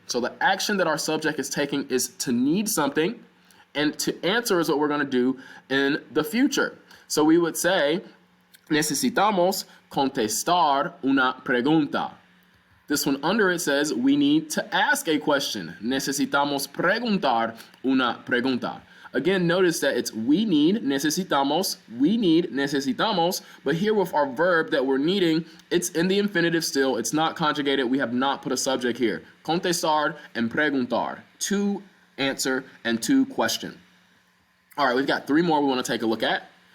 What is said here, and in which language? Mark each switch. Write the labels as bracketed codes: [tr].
[en] So the action that our subject is taking is to need something, and to answer is what we're going to do in the future. [es] So we would say, necesitamos contestar una pregunta. [en] This one under it says we need to ask a question. [es] Necesitamos preguntar una pregunta. [en] Again, notice that it's we need, necesitamos, but here with our verb that we're needing, it's in the infinitive still. It's not conjugated. We have not put a subject here. Contestar and preguntar. To answer and to question. All right, we've got three more we want to take a look at.